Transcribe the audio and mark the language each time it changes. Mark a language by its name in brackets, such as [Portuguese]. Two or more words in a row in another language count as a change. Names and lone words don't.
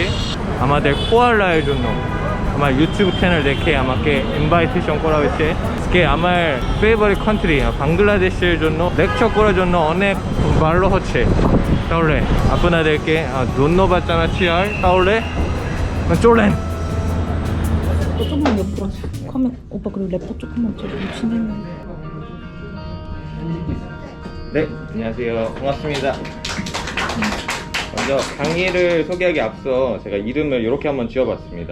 [Bangla] আমাদের কোয়ালার জন্য আমার ইউটিউব চ্যানেল দেখে আমাকে ইনভাইটেশন করা হয়েছে। আজকে আমার [English] favorite country [Bangla] বাংলাদেশের জন্য লেকচার করার জন্য অনেক ভালো হচ্ছে। তাহলে আপনাদেরকে ধন্যবাদ জানাচ্ছি। আর তাহলে চলেন। [Korean] 조금만 옆으로 카메 오빠 그리고 래퍼 조금만 저기 진행해. 네, 안녕하세요. 반갑습니다. 먼저 강의를 소개하기 앞서 제가 이름을 이렇게 한번 지어봤습니다.